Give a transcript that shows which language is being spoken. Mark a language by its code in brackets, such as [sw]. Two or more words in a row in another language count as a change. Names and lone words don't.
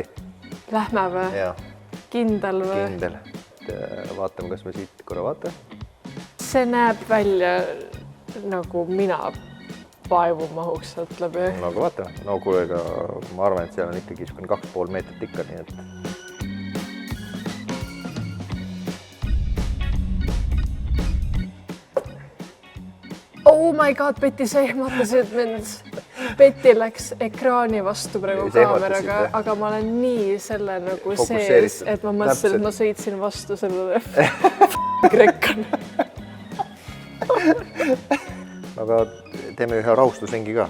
[et] Lähme või? Ja. Kindel või? Kindel. Vaatame, kas me siit korra vaata. See näeb välja nagu mina vaevu mahuks sealt läbi. No aga vaatame. No kuule, ma arvan, et seal on ikkagi 2,5 meetrit ikka, nii et... [en] Oh my god, Betty, [et] sa ehmatasid mind. Betty läks ekraani vastu praegu kaameraga, aga ma olen nii selle nagu sees, et ma mõtlesin, et ma sõitsin vastu sellele krekkan. Aga teeme ühe rahustusringi ka.